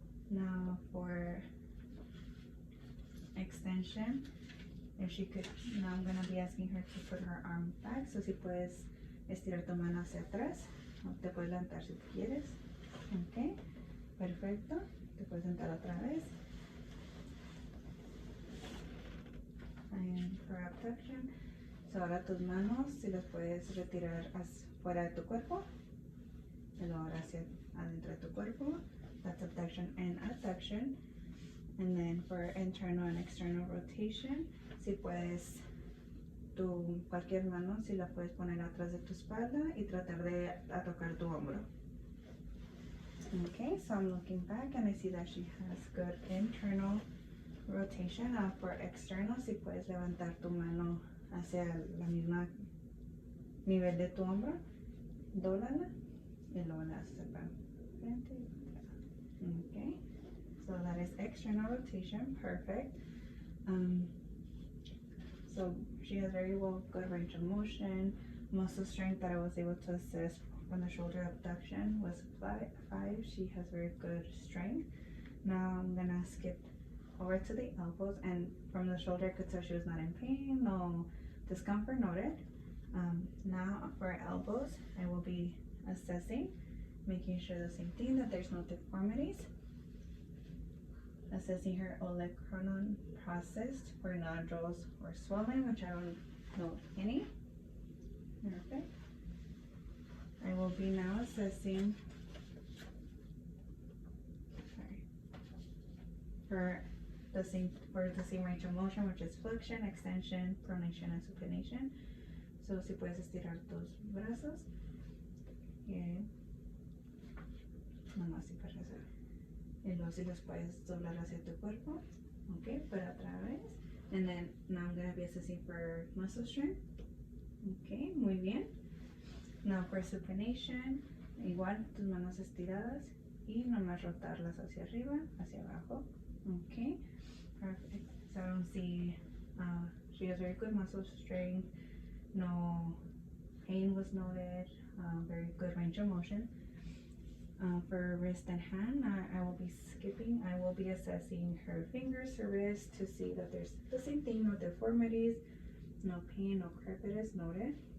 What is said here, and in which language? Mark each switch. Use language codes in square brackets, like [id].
[en] Now for extension, if she could, now I'm gonna be asking her to put her arm back. [es] So si puedes estirar tu mano hacia atrás, o te puedes levantar si quieres. Okay, perfecto. Te puedes sentar otra vez. [en] And for abduction, so [es] ahora tus manos, si las puedes retirar fuera de tu cuerpo, y luego ahora hacia adentro de tu cuerpo. [en] That's abduction and adduction. And then for internal and external rotation, [es] si puedes, cualquier mano, si la puedes poner atrás de tu espalda y tratar de tocar tu hombro. [en] Okay, so I'm looking back and I see that she has good internal rotation. For external, [es] si puedes levantar tu mano hacia la misma nivel de tu hombro, dóblala y luego la haces para frente y para atrás. [en] Okay, so that is external rotation, perfect. So she has very good range of motion. Muscle strength that I was able to assess from the shoulder abduction was 5. She has very good strength. Now I'm gonna skip over to the elbows, and from the shoulder I could tell she was not in pain, no discomfort noted. Now for elbows, I will be assessing, making sure the same thing, that there's no deformities. Assessing her olecranon process for nodules or swelling, which I don't know any. Perfect. I will be now assessing for the same range of motion, which is flexion, extension, pronation, and supination. [es] So si puedes estirar tus brazos. Nomás así para hacer. Y luego si los puedes doblar hacia tu cuerpo. Okay, para otra vez. [en] And then now I'm going to be assessing for muscle strength. [es] Okay, muy bien. [en] Now for supination, [es] igual tus manos estiradas y nomás rotarlas hacia arriba, hacia abajo. [en] Okay, perfect. So I don't see, she has very good muscle strength, no pain was noted, very good range of motion. For wrist and hand, I will be skipping. I will be assessing her fingers, her wrist, to see that there's the same thing, no deformities, no pain, no crepitus noted.